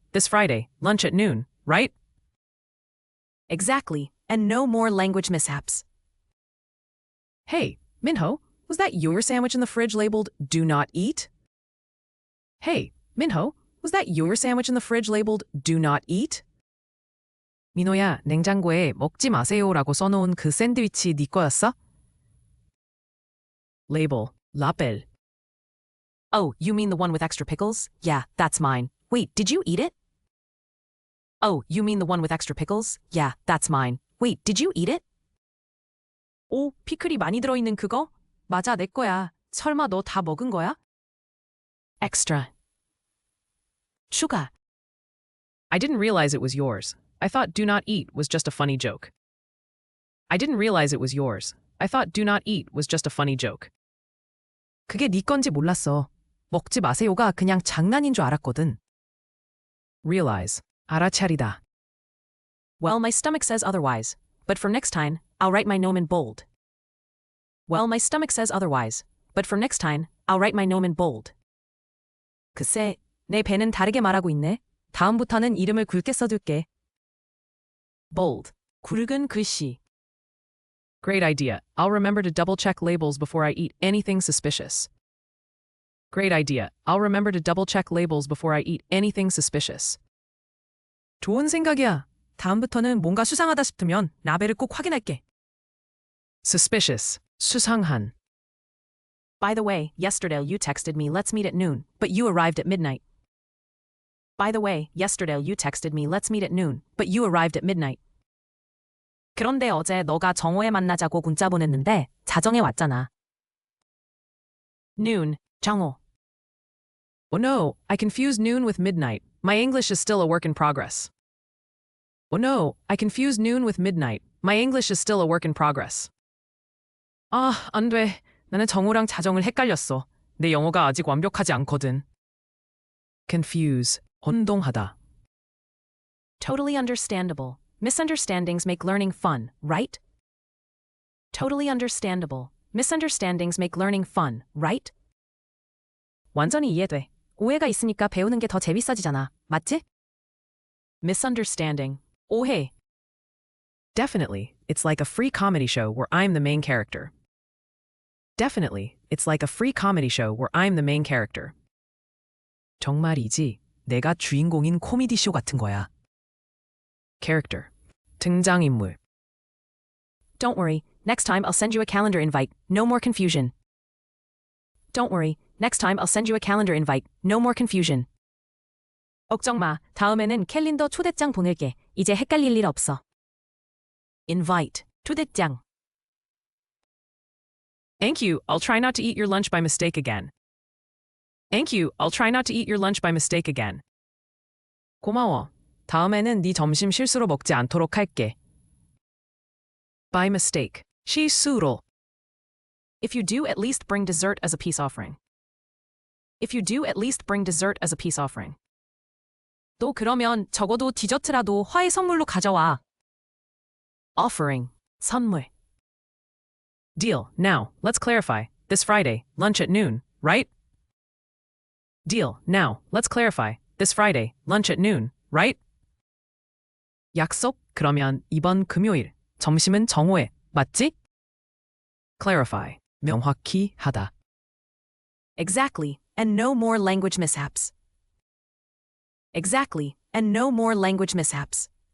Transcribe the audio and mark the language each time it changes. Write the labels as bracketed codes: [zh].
[en] This Friday, lunch at noon, right? Exactly, and no more language mishaps. Hey, Minho, was that your sandwich in the fridge labeled "Do Not Eat"? Hey, Minho, was that your sandwich in the fridge labeled "Do Not Eat"? [ko] 민호야, 냉장고에 먹지 마세요라고 써놓은 그 샌드위치 네 거였어? [en] Label, lapel. Oh, you mean the one with extra pickles? Yeah, that's mine. Wait, did you eat it? Oh, you mean the one with extra pickles? Yeah, that's mine. Wait, did you eat it? [ko] 오, 피클이 많이 들어있는 그거? 맞아, 내 거야. 설마 너 다 먹은 거야? [en] Extra. [ko] 추가. [en] I didn't realize it was yours. I thought "Do Not Eat" was just a funny joke. I didn't realize it was yours. I thought "Do Not Eat" was just a funny joke. [ko] 그게 네 건지 몰랐어. 먹지 마세요가 그냥 장난인 줄 알았거든. [en] Realize. 알아차리다. Well, my stomach says otherwise. But for next time, I'll write my name in bold. Well, my stomach says otherwise. But for next time, I'll write my name in bold. [ko] 글쎄, 내 배는 다르게 말하고 있네. 다음부터는 이름을 굵게 써둘게. [en] Bold. [ko] 굵은 글씨. [en] Great idea. I'll remember to double-check labels before I eat anything suspicious. Great idea. I'll remember to double-check labels before I eat anything suspicious. [ko] 좋은 생각이야. 다음부터는 뭔가 수상하다 싶으면 라벨을 꼭 확인할게. [en] Suspicious. 수상한. By the way, yesterday you texted me let's meet at noon, but you arrived at midnight. By the way, yesterday you texted me let's meet at noon, but you arrived at midnight. [ko] 그런데 어제 너가 정오에 만나자고 문자 보냈는데 자정에 왔잖아. [en] Noon. 정오. Oh no, I confused noon with midnight. My English is still a work in progress. Oh no, I confused noon with midnight. My English is still a work in progress. [ko] 아, 안 돼. 나는 정오랑 자정을 헷갈렸어. 내 영어가 아직 완벽하지 않거든. [en] Confuse. 혼동하다. Totally understandable. Misunderstandings make learning fun, right? Totally understandable. Misunderstandings make learning fun, right? [ko] 완전히 이해돼. 오해가 있으니까 배우는 게 더 재밌어지잖아. 맞지? [en] Misunderstanding. 오해. Definitely, it's like a free comedy show where I'm the main character. Definitely, it's like a free comedy show where I'm the main character. [ko] 정말이지. 내가 주인공인 코미디 쇼 같은 거야. [en] Character. 등장인물. Don't worry, next time I'll send you a calendar invite. No more confusion. Don't worry, next time I'll send you a calendar invite. No more confusion. [ko] 걱정 마. 다음에는 캘린더 초대장 보낼게. 이제 헷갈릴 일 없어. [en] Invite. 초대장. Thank you. I'll try not to eat your lunch by mistake again. Thank you. I'll try not to eat your lunch by mistake again. [ko] 고마워. 다음에는 네 점심 실수로 먹지 않도록 할게. [en] By mistake. 실수로. If you do, at least bring dessert as a peace offering. If you do, at least bring dessert as a peace offering. [ko] 너 그러면 적어도 디저트라도 화해 선물로 가져와. [en] offering, 선물. Deal. Now, let's clarify. This Friday, lunch at noon, right? Deal. Now, let's clarify. This Friday, lunch at noon, right? [ko] 약속. 그러면 이번 금요일 점심은 정오에 맞지? Clarify. 명확히 하다. [en] Exactly, and no more language mishaps. Exactly, and no more language mishaps.